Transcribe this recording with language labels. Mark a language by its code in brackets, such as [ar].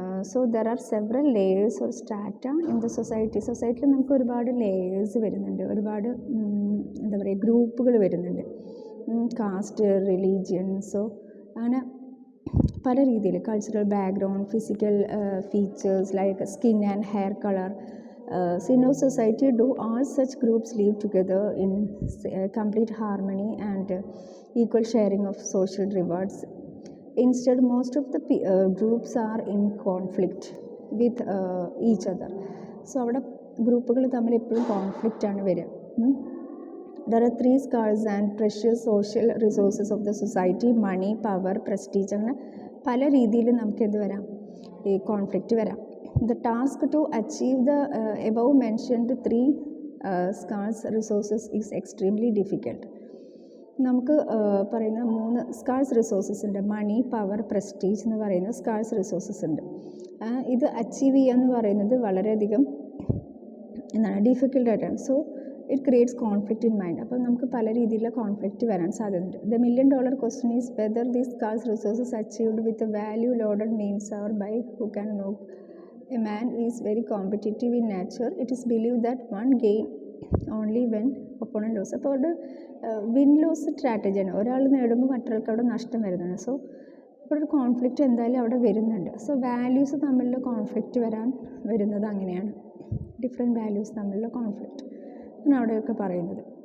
[en] So there are several layers or strata in the society. [ml] സൊസൈറ്റിയിൽ നമുക്ക് ഒരുപാട് layers വരുന്നുണ്ട്, ഒരുപാട് എന്താ പറയുക, ഗ്രൂപ്പുകൾ വരുന്നുണ്ട്. [en] caste, religion, so [ml] അങ്ങനെ പല രീതിയിൽ, [en] Cultural background, physical features like skin and hair colour. So in our society, do all such groups live together in complete harmony and equal sharing of social rewards? Instead, most of the groups are in conflict with each other. [ml] So അവിടെ ഗ്രൂപ്പുകൾ തമ്മിൽ എപ്പോഴും കോൺഫ്ലിക്റ്റാണ് വരിക. [en] There are 3 scarce and precious social resources of the society: money, power, prestige. [ml] അങ്ങനെ പല രീതിയിൽ നമുക്ക് എന്ത് വരാം, ഈ കോൺഫ്ലിക്റ്റ് വരാം. [en] The task to achieve the above mentioned 3 scarce resources is extremely difficult. [ml] നമുക്ക് പറയുന്ന 3 സ്കാർസ് റിസോഴ്സസ് ഉണ്ട്. മണി, പവർ, പ്രസ്റ്റീജ് എന്ന് പറയുന്ന സ്കാർസ് റിസോഴ്സസ് ഉണ്ട്. ഇത് അച്ചീവ് ചെയ്യുക എന്ന് പറയുന്നത് വളരെയധികം എന്താണ് ഡിഫിക്കൽട്ടായിട്ടാണ്. [en] So it creates conflict in mind. [ml] അപ്പോൾ നമുക്ക് പല രീതിയിലുള്ള കോൺഫ്ലിക്റ്റ് വരാൻ സാധ്യതയുണ്ട്. [en] The $1 million question is whether these scarce resources achieved with a value loaded means or by who can know. A man is very competitive in nature. It is believed that one gain only when opponent lose. [ml] അപ്പോൾ അവിടെ win loss സ്ട്രാറ്റജിയാണ്. ഒരാൾ നേടുമ്പോൾ മറ്റൊരാൾക്ക് അവിടെ നഷ്ടം വരുന്നതാണ്. So അപ്പോൾ ഒരു conflict എന്തായാലും അവിടെ വരുന്നുണ്ട്. സോ വാല്യൂസ് തമ്മിലുള്ള കോൺഫ്ലിക്റ്റ് വരുന്നത് അങ്ങനെയാണ്. ഡിഫറെൻറ്റ് വാല്യൂസ് തമ്മിലുള്ള കോൺഫ്ലിക്റ്റ് ആണ് അവിടെയൊക്കെ പറയുന്നത്.